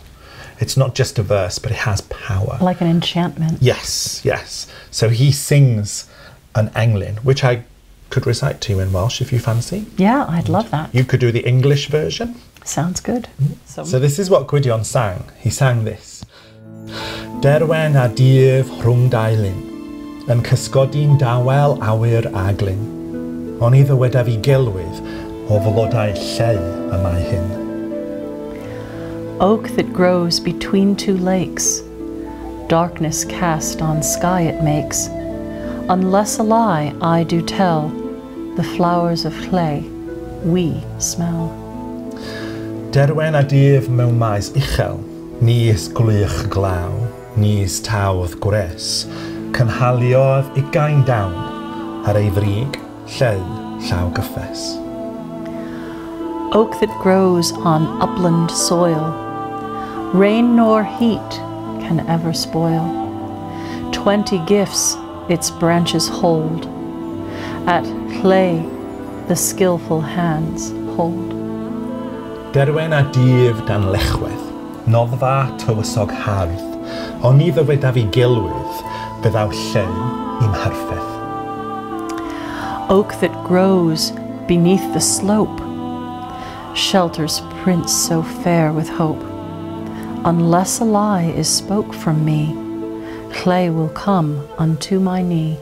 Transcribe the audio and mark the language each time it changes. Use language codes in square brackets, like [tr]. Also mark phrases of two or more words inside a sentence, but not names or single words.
[en] It's not just a verse, but it has power. Like an enchantment. Yes, yes. So he sings an englyn, which I could recite to you in Welsh if you fancy. Yeah, I'd love that. You could do the English version. Sounds good. So this is what Gwydion sang. He sang this. [cy] Derwen a dyf rhwng dailyn, yn cysgodi'n dawel awyr aglyn. Ond iddo weda fi gelwydd o flodau Lleu y mae hyn. [en] Oak that grows between 2 lakes, darkness cast on sky it makes. Unless a lie I do tell, the flowers of Lleu we smell. [cy] Derwen a dyf mewn maes uchel, nis gwych glaw, nis tawdd gwres, cynhaliodd 20 dawn ar ei frig, Lleu, Llaw Gyffes. [en] Oak that grows on upland soil, rain nor heat can ever spoil. 20 gifts its branches hold, at Lleu the skillful hands hold. [cy] Derwen a dyf dan lechwedd, noddfa tywysog hardd, ond iddo weda fi gelwydd, byddaw Lleu i'm harffedd. [en] Oak that grows beneath the slope, shelters prince so fair with hope. Unless a lie is spoke from me, Lleu will come unto my knee.